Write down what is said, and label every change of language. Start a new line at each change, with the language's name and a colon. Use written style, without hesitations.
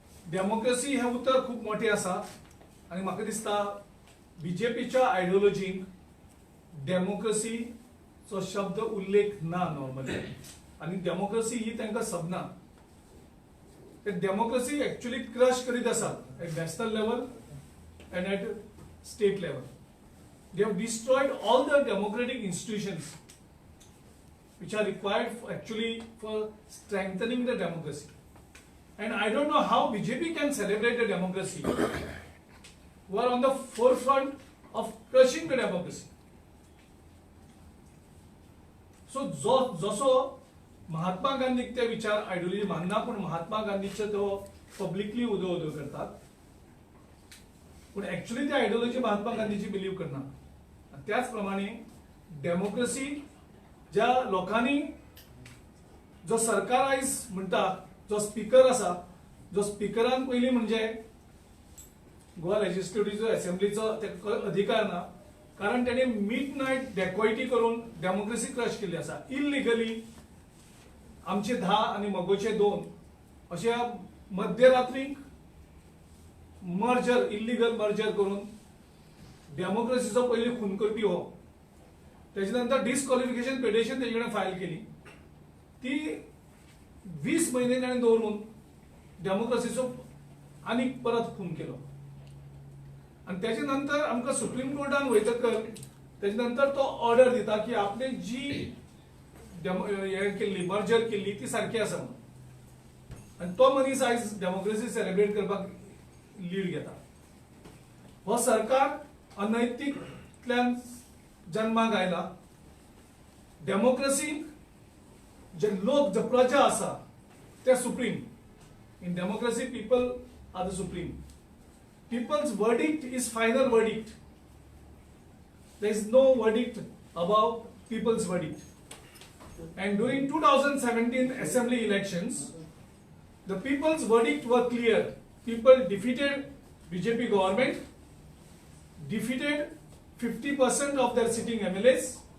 Konkani: डेमोक्रेसी हे उतर खूब मोठे आसा आनी म्हाका दिसता BJPच्या आयडियोलॉजीक डेमोक्रेसीचो शब्द उल्लेख ना नॉर्मली, आनी डेमोक्रेसी ही तांकां सबना. ते डेमोक्रेसी एक्चुअली क्रश करीत आसात
English: At national level and at state level. They have destroyed all the democratic institutions which are required for strengthening the democracy. And I don't know how BJP can celebrate the democracy who are on the forefront of crushing the democracy.
Konkani: So जसो महात्मा गांधीक ते विचार आयडियोलॉजी मानना, पण महात्मा गांधीचे तो पब्लिकली उदो करतात, पण ऍक्च्युअली ती आयडियोलॉजी महात्मा गांधीची बिलीव्ह करना. त्याच प्रमाणे डेमोक्रेसी ज्या लोकांनी जो सरकार आयज म्हणटा, जो स्पीकर आसा, जो स्पीकरान पयलीं म्हणजे गोवा लेजिस्लेटिव्ह असेंब्लीचो अधिकार ना, कारण तेणे मिड नायट डेकॉयटी करून डेमोक्रेसी क्रश केल्ली आसा. इलिगली आमचे 10 आनी मगोचे 2 अशा मध्यरात्रीक मर्जर इल्लीगल मर्जर करून डेमोक्रेसीचो पयली खून करपी हो. त्याच्या नंतर डिस्क्वॉलिफिकेशन पिटिशन तेजे कडेन फायल केली. ती 20 महिने ताणें दवरून डेमोक्रेसीचो आनीक परत खून केलो. आणि त्याच्या नंतर आमकां सुप्रीम कोर्टान वयतकर त्याच्या नंतर तो ऑर्डर दिता की आपले जी केल्ली मर्जर केल्ली ती सारखी आसा म्हणून. आणि तो मनीस आयज डेमोक्रेसी सेलिब्रेट करपाक लीड घेता. हो सरकार अनैतिकतल्यान जन्माक आयला. डेमोक्रेसी जे लोक जे प्रजा आसा ते supreme.
English: In democracy people are the supreme. People's verdict is final verdict. There is no verdict above people's verdict. And during 2017 assembly elections, the people's verdict were clear. People defeated BJP government, defeated 50% of their sitting MLAs.